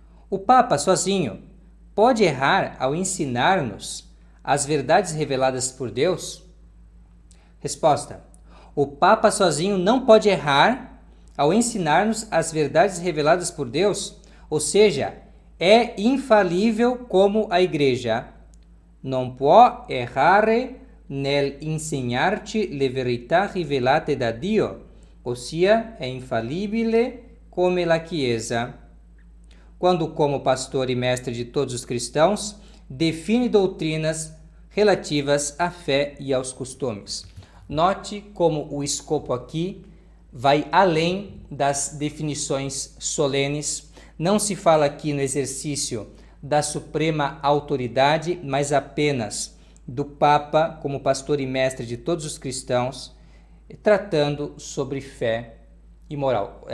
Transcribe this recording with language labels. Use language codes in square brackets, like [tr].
[pt] O Papa, sozinho, pode errar ao ensinar-nos as verdades reveladas por Deus? Resposta. O Papa sozinho não pode errar ao ensinar-nos as verdades reveladas por Deus, ou seja, é infalível como a Igreja. [it] Non può errare nel insegnarci le verità rivelate da Dio, ossia è infalibile come la Chiesa. [pt] Quando, como pastor e mestre de todos os cristãos, define doutrinas relativas à fé e aos costumes. Note como o escopo aqui vai além das definições solenes. Não se fala aqui no exercício da suprema autoridade, mas apenas do Papa como pastor e mestre de todos os cristãos, tratando sobre fé e moral.